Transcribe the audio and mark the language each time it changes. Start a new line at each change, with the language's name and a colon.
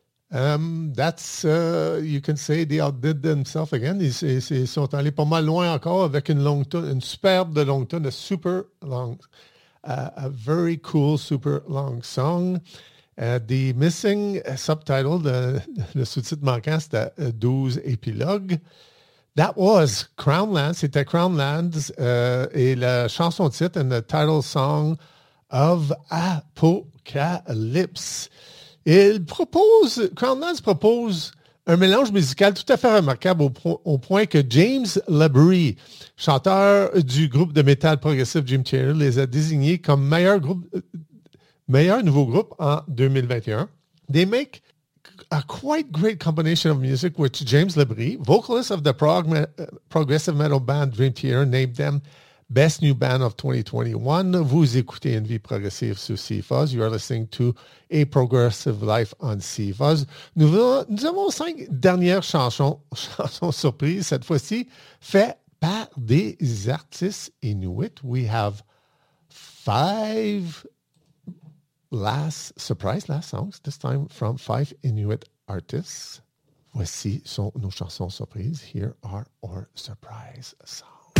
English: That's, you can say they outdid themselves again.
French: Ils sont allés pas mal loin encore avec une longue tune, une superbe longue tune,
English: a super long, a very cool super long song. The missing subtitle,
French: le sous-titre manquant, c'était 12 épilogues.
English: That was Crownlands,
French: c'était Crownlands, et la chanson titre,
English: and the title song of Apocalypse.
French: Il propose, Crownlands propose un mélange musical tout à fait remarquable au point que James Labrie, chanteur du groupe de métal progressif Dream Theater, les a désignés comme meilleur groupe, meilleur nouveau groupe en 2021.
English: They make a quite great combination of music, which James Labrie, vocalist of the progressive metal band Dream Theater, named them Best New Band of 2021.
French: Vous écoutez Une Vie Progressive sur CFOZ.
English: You are listening to A Progressive Life on CFOZ.
French: Nous avons cinq dernières chansons surprises, cette fois-ci, faites par des artistes Inuit.
English: We have five last songs, this time from five Inuit artists.
French: Voici nos chansons surprises.
English: Here are our surprise songs.